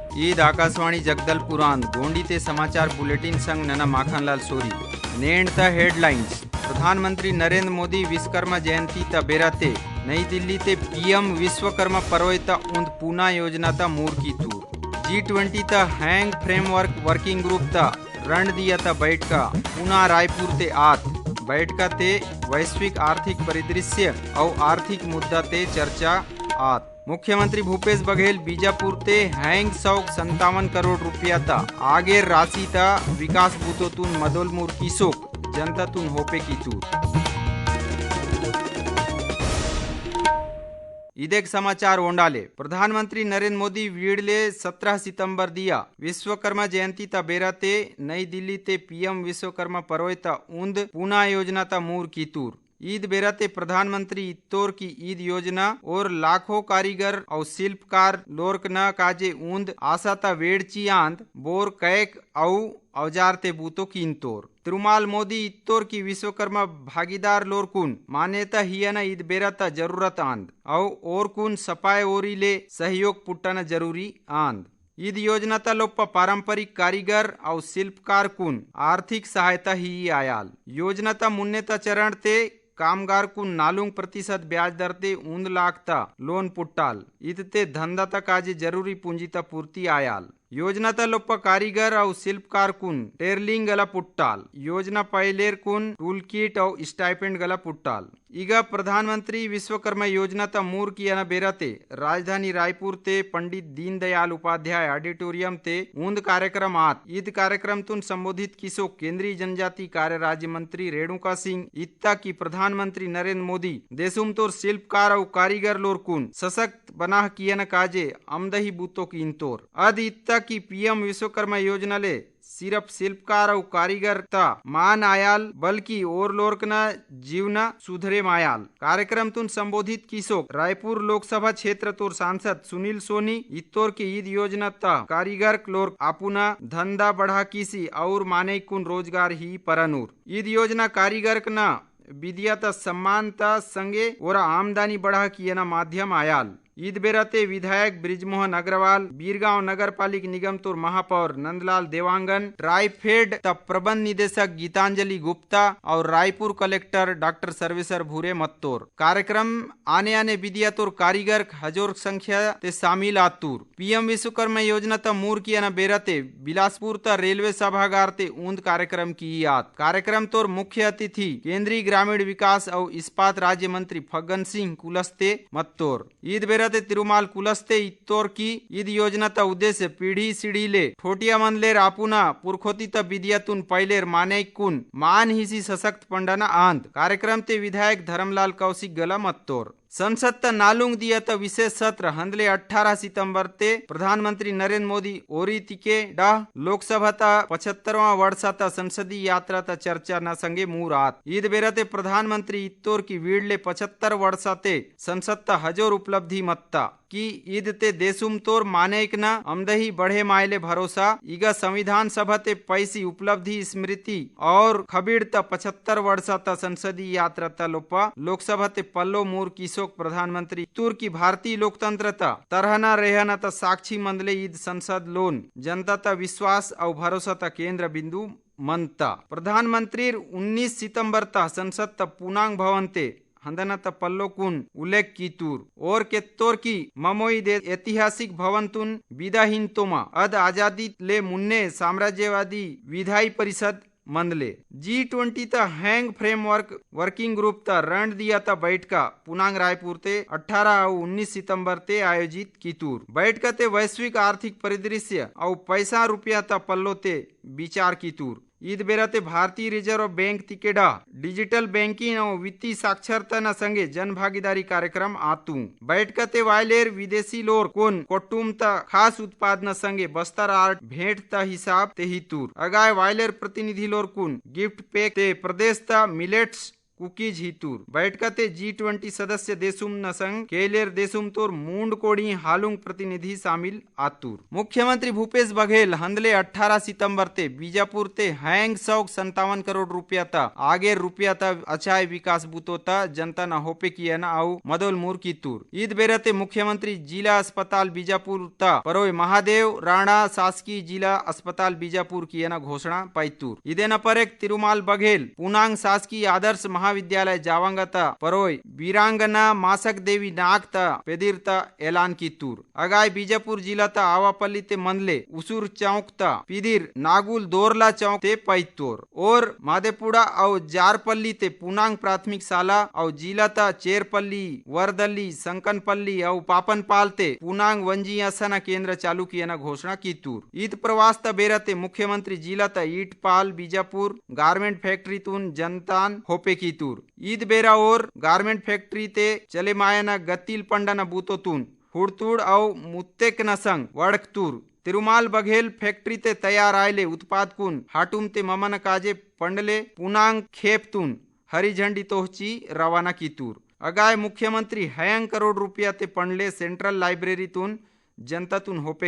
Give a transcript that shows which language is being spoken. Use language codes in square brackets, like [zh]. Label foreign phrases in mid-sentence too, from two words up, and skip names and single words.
[gon] ईद आकाशवाणी जगदलपुर आंद गोंडी ते समाचार बुलेटिन संग नना माखनलाल सोरी नेण ता हेडलाइंस। प्रधानमंत्री नरेंद्र मोदी विश्वकर्मा जयंती ता बेराते नई दिल्ली ते पीएम विश्वकर्मा पर्वता उंद पूना योजना ता मूर की तूर। G20 ता हैंग फ्रेमवर्क वर्किंग ग्रुप ता रण दिया ता बैठका पूना रायपुर ते आत बैठका ते [hi] वैश्विक आर्थिक परिदृश्य [gon] और [hi] आर्थिक मुद्दा [gon] ते चर्चा आत। मुख्यमंत्री भूपेश बघेल बीजापुर ते हैंग 157 करोड़ रुपया ता आगे राशि ता विकास बुतोतून मदोलमुर किसोक जनतातून होपे की तूर। इदेक समाचार ओंडाले। प्रधानमंत्री नरेंद्र मोदी वीडले 17 सितंबर दिया विश्वकर्मा जयंती ता बेराते नई दिल्ली ते पीएम विश्वकर्मा पर्वता उंद पूना योजना ता मूर की तूर। ईद बेराते प्रधानमंत्री इत्तोर की ईद योजना और लाखों कारीगर और शिल्पकार लोर्क न काजे ऊंद आसाता वेड़ची आंद बोर कैक औजार ते बूतो कीनतोर। तिरुमाल मोदी इत्तोर की विश्वकर्मा भागीदार लोरकुन मान्यता हिया न ईद बेराता जरूरत आंद और कुन सपाय ओरीले सहयोग पुट्टन जरूरी आंद। ईद योजना ता लोप्पा [hi] पारंपरिक कारीगर और शिल्पकार [gon] कुन [hi] आर्थिक सहायता [gon] ही आयाल। योजना ता मुन्नेता चरण ते कामगार को नालुंग प्रतिशत [hi] ब्याज दर [gon] ते ऊंद लाखता लोन पुट्टाल इतते धंधा ता काजे जरूरी पूंजी ता पूर्ति आयाल। योजना ता लोप्पा कारीगर और शिल्पकार कुन टेरलिंग गला पुट्टाल। योजना पहलेर कुन [en] tool kit [gon] और स्टाइपेंड गला पुट्टाल। इगा प्रधानमंत्री विश्वकर्मा योजना ता मूर किया न बेराते राजधानी रायपुर ते पंडित दीनदयाल उपाध्याय ऑडिटोरियम ते ऊंद कार्यक्रम आत। ईद कार्यक्रम तुन संबोधित किसो केंद्रीय जनजाति कार्य राज्य मंत्री रेणुका सिंह इत्ता की प्रधानमंत्री नरेंद्र मोदी देशुम तोर शिल्पकार और कारीगर लोर कुन सशक्त बनाह किया न काजे आमदही बूतो की इंतोर अद इत्ता की पीएम विश्वकर्मा योजना ले [hi] सिर्फ शिल्पकार और कारीगर [gon] ता मान आयाल बल्कि और लोर्क न जीवना सुधरे मायाल। कार्यक्रम तुन संबोधित किसोक रायपुर लोकसभा क्षेत्र तोर सांसद सुनील सोनी इत्तोर की ईद योजना ता कारीगर लोर्क आपुना धंधा बढ़ा किसी और माने कुन रोजगार ही परनूर। ईद योजना कारीगर न विद्या ता सम्मान ता संगे और आमदनी बढ़ा किया न माध्यम आयाल। ईद बेराते विधायक ब्रिजमोहन अग्रवाल बीरगांव नगर पालिक निगम तोर महापौर नंदलाल देवांगन ट्राइफेड तब प्रबंध निदेशक गीतांजलि गुप्ता और रायपुर कलेक्टर डॉक्टर सर्वेसर भूरे मत्तोर। कार्यक्रम आने आने विद्या तोर कारीगर हजार संख्या ते शामिल आतूर। पीएम विश्वकर्मा योजना ता मूर किया न बेराते बिलासपुर ता रेलवे सभागार ते ऊंद कार्यक्रम की याद। कार्यक्रम तोर मुख्य अतिथि केंद्रीय ग्रामीण विकास और इस्पात राज्य मंत्री फग्गन सिंह कुलस्ते मत्तोर। ईद बेराते तिरुमाल कुलस्ते इत्तोर की ईद योजना ता उद्देश्य पीढ़ी सीढ़ी ले ठोटिया मन लेर आपुना पुरखोती ता विद्यातुन पहलेर माने कुन मान हिसी सशक्त पंडना आंद। कार्यक्रम ते विधायक धर्मलाल कौशिक गला मत्तोर। संसद ता नालुंग दिया ता विशेष सत्र हंदले 18 सितंबर ते प्रधानमंत्री नरेंद्र मोदी ओरी तिके डाह लोकसभा ता 75वां वर्षा ता संसदीय यात्रा ता चर्चा न संगे मूर आत। ईद बेराते प्रधानमंत्री इत्तोर की वीडले 75 वर्षा ते संसद ता हजार उपलब्धि मत्ता की ईद ते देशुम तोर मानेक न अमदही बढ़े मायले भरोसा इगा संविधान सभा ते पैसी उपलब्धि स्मृति और खबीड़ ता 75 वर्षा ता संसदीय यात्रा ता लोपा लोकसभा ते पल्लो मूर किसोक प्रधानमंत्री तुर की [hi] भारतीय लोकतंत्र [gon] ता तरहना रहना ता साक्षी मंदले ईद संसद लोन जनता ता विश्वास और भरोसा ता केंद्र बिंदु मनता। प्रधानमंत्री 19 सितंबर ता संसद ता पूर्णांग भवन ते हंदना त पल्लो कुन उल्लेख की तूर और के तोर की ममोई दे ऐतिहासिक भवन तुन विदाहीन तोमा अद आजादी ले मुन्ने [hi] साम्राज्यवादी विधायी परिषद [gon] मंदले। G20 ता हैंग फ्रेमवर्क वर्किंग ग्रुप ता रण दिया ता बैठका पुनांग रायपुर ते 18 और 19 सितंबर ते आयोजित की तूर। बैठका ते [hi] वैश्विक आर्थिक परिदृश्य [gon] और पैसा रुपया ता पल्लो ते विचार की तूर। ईद बेराते भारतीय रिजर्व बैंक तिकेडा [en] digital banking [gon] और [hi] वित्तीय साक्षरता [gon] न संगे [hi] जन भागीदारी कार्यक्रम [gon] आतू। बैठकते वायलेर विदेशी लोर कोन कोटुम ता खास उत्पाद न संगे बस्तर आर्ट भेंट ता हिसाब ते ही तूर। अगाय वायलेर प्रतिनिधि लोर कुन [en] gift pack [gon] ते प्रदेश ता [en] millets cookies [gon] हितूर बैठकते G20 सदस्य देशुम न संग केलेर देशुम तोर मूंड कोड़ी हालुंग प्रतिनिधि शामिल आतुर। मुख्यमंत्री भूपेश बघेल हंदले 18 सितंबर ते बीजापुर ते हैंग 157 करोड़ रुपया ता आगे रुपया ता अचाय विकास बुतोता जनता न होपे किया न आउ मदोल मूर की तूर ईद बेरते मुख्यमंत्री जिला अस्पताल बीजापुर ता परोय महादेव राणा शासकीय जिला अस्पताल बीजापुर की न घोषणा पाइतूर इदे न परेक तिरुमाल बघेल पूनांग शासकीय आदर्श महाविद्यालय जावांगता परोय वीरांगना मासक देवी नागता पेदिरता ऐलान की तूर अगाय बीजापुर जिला ता आवापल्ली ते मंदले उसूर चौक ता पिदिर नागुल दोरला चौक ते पैतोर और मादेपुड़ा और जारपल्ली ते पूनांग प्राथमिक शाला और जिला ता चेरपल्ली वरदल्ली संकनपल्ली और पापनपाल ते पूनांग वंजी असना केंद्र चालू किया न घोषणा की तूर ईद प्रवास ता बेरते मुख्यमंत्री जिला ता ईटपाल बीजापुर [en] garment factory [gon] तून जनतान होपे की तूर ईद बेरा और [en] garment factory [gon] ते चले मायना गतिल पंडा न बूतोतून हुड़तुड़ और मुत्तेक न संग वड़कतूर तिरुमाल बघेल फैक्ट्री ते तैयार आयले उत्पाद कुन हाटुम ते ममन काजे पंडले पूनांग खेपतून हरी झंडी तोहची रवाना की तूर अगाय मुख्यमंत्री हयंग करोड़ रुपया ते पंडले सेंट्रल लाइब्रेरीतून जनतातून होपे